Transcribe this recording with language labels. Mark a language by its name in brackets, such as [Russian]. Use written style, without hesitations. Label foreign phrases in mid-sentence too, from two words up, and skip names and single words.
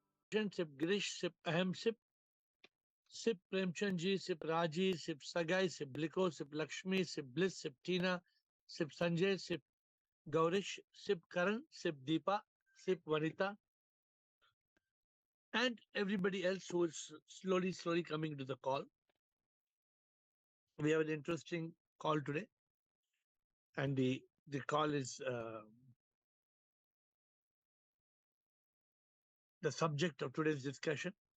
[English] Sip Girish, Sip Ahem, Sip Premchandji, Sip Raji, Sip Sagai, Sip Bliko, Sip Lakshmi, Sip Bliss, Sip Tina, Sip Sanjay, Sip Gaurish, Sip Karan, Sip Deepa, Sip Vanita, and everybody else who is slowly coming to the call. We have an interesting call today, and the call is the subject of today's discussion.